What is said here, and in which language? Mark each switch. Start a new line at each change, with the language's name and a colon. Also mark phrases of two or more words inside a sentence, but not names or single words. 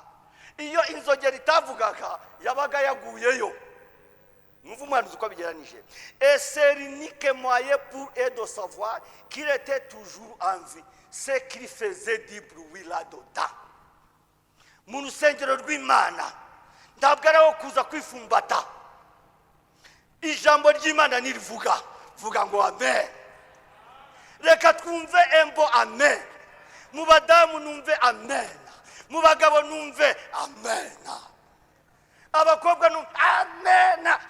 Kinyarwanda: Iyo inzogera itavugaga yabaga yaguyeyo. Mwumva umuhanuzi uko abigeranije.
French: Et c'est l'unique moyen pour eux de savoir qu'il était toujours en vie, c'est qu'il faisait du bruit là-dedans.
Kinyarwanda: Mu rusengero rw'Imana ntabwo ari aho kuza kwifumbata. Ijambo ry'Imana nirivuga, vuga ngo amen. Reka twumve embo amen. Mu badamu numve amen, mu bagabo numve amen, abakobwa numve amen.